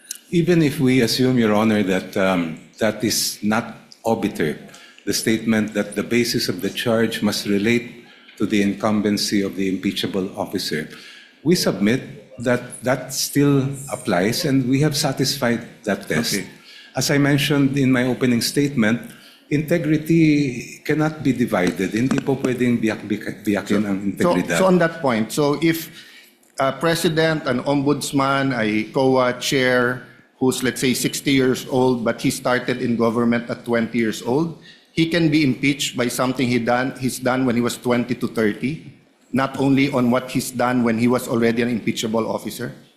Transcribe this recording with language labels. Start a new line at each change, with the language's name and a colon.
English: Even if we assume, Your Honor, that that is not obiter, the statement that the basis of the charge must relate to the incumbency of the impeachable officer, we submit that that still applies and we have satisfied that test. Okay. As I mentioned in my opening statement, integrity cannot be divided.
Filipino: Hindi po pwedeng biyakin ang integridad.
English: So on that point, so if a president, an ombudsman, a COA chair who's let's say 60 years old but he started in government at 20 years old, he can be impeached by something he's done when he was 20 to 30, not only on what he's done when he was already an impeachable officer?